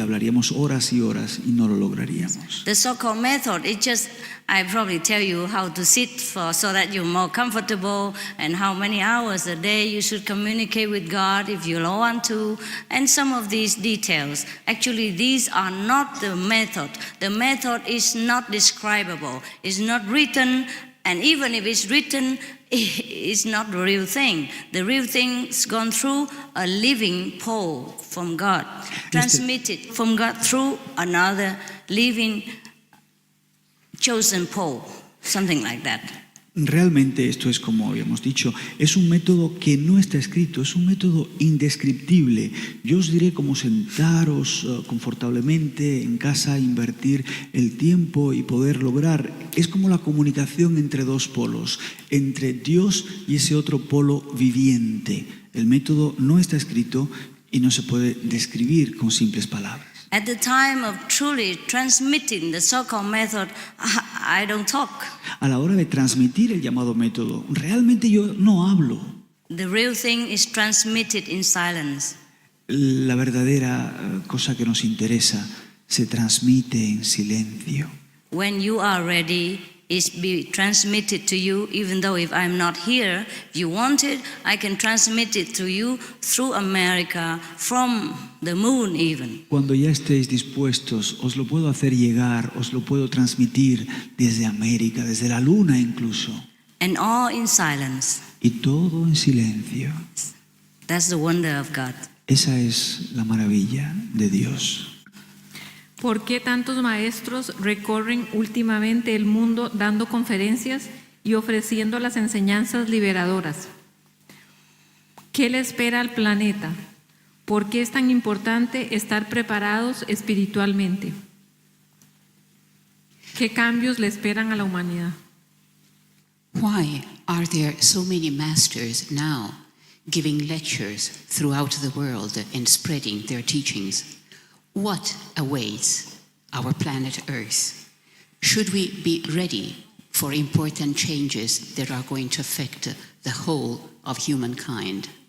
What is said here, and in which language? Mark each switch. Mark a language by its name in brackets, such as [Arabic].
[Spanish] Hablaríamos horas y horas y no lo lograríamos. [English] The so-called method, it just, I probably tell you how to sit so that you're more comfortable and how many hours a day you should communicate with God if you want to, and some of these details. Actually, these are not the method. The method is not describable. It's not written, and even if it's written, it's not the real thing. The real thing's gone through a living pole from God, transmitted from God through another living chosen pole, something like that. [Spanish] Realmente esto es, como habíamos dicho, es un método que no está escrito, es un método indescriptible. Yo os diré cómo sentaros confortablemente en casa, invertir el tiempo y poder lograr. Es como la comunicación entre dos polos, entre Dios y ese otro polo viviente. El método no está escrito y no se puede describir con simples palabras. [English] At the time of truly transmitting the so-called method, I don't talk. [Spanish] A la hora de transmitir el llamado método, realmente yo no hablo. [English] The real thing is transmitted in silence. [Spanish] La verdadera cosa que nos interesa se transmite en silencio. [English] When you are ready, it's be transmitted to you, even though if I'm not here, if you want it, I can transmit it to you through America, from the moon even. [Spanish] Cuando ya estéis dispuestos, os lo puedo hacer llegar, os lo puedo transmitir desde América, desde la luna incluso. [English] And all in silence. [Spanish] Y todo en silencio. [English] That's the wonder of God. [Spanish] Esa es la maravilla de Dios. ¿Por qué tantos maestros recorren últimamente el mundo dando conferencias y ofreciendo las enseñanzas liberadoras? ¿Qué le espera al planeta? ¿Por qué es tan importante estar preparados espiritualmente? ¿Qué cambios le esperan a la humanidad? [English] Why are there so many masters now giving lectures throughout the world and spreading their teachings? what awaits our planet Earth? Should we be ready for important changes that are going to affect the whole of humankind?